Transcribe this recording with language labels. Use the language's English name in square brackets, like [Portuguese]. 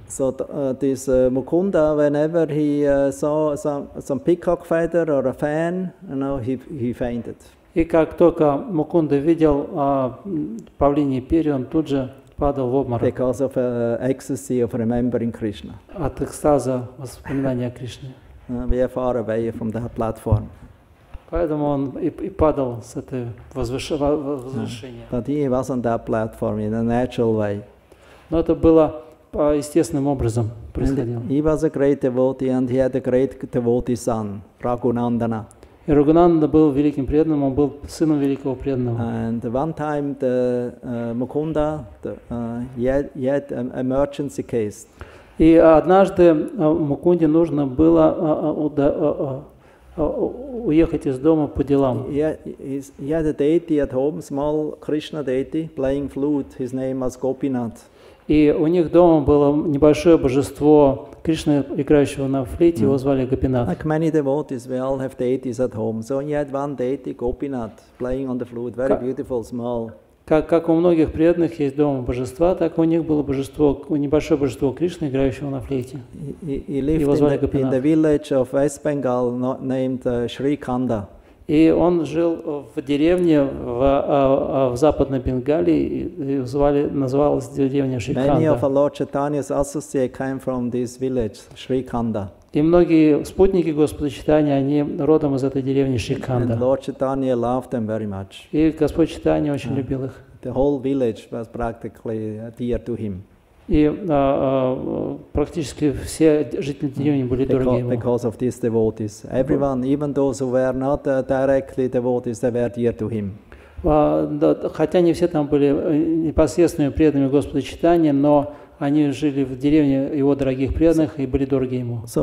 [English] So this Mukunda, whenever he saw some peacock feather or a fan, he fainted. [Russian] И как только Мукунда видел павлиньи перья, он тут же падал в обморок. [English] Because of ecstasy of remembering Krishna. [Russian] От экстаза воспоминания о Кришне. [English] We are far away from that platform. [Russian] Поэтому он и падал с этой возвышения. [English] But he was on that platform in a natural way. [Russian] Но это было естественным образом происходило. [English] He was a great devotee and he had a great devotee son, Raghunandana. [Russian] И Рагунанда был великим преданным, он был сыном великого преданного. [English] And one time the Mukunda, he had an emergency case. [Russian] И однажды Мукунде нужно было уехать из дома по делам. [English] He had a deity at home, small Krishna deity, playing flute. His name was Gopinath. [Russian] И у них дома было небольшое божество Кришны, играющего на флейте, его звали Гопинат. [English] Like many devotees, we all have deities at home. So he had one deity, Gopinath, playing on the flute, very beautiful, small. [Russian] Как у многих преданных есть дома божества, так у них было божество, небольшое божество Кришны, играющего на флейте. [English] He lived in the village of West Bengal named Sri Khanda. [Russian] И он жил в деревне в Западной Бенгалии, и называлась деревня Шриканда. [English] Many of our Lord Chaitanya's associates came from this village, Sri Khanda. [Russian] И многие спутники Господа Чайтаньи, они родом из этой деревни Шриканда. [English] And Lord Chaitanya loved them very much. [Russian] И Господь Чайтанья очень любил их. [English] The whole village was practically dear to him. [Russian] И практически все жители деревни были дороги ему. [English] Because of these devotees, everyone, even those who were not directly devotees, they were dear to him. [Russian] Хотя не все там были непосредственными преданными Господа Чайтаньи, но они жили в деревне его дорогих преданных и были дороги ему.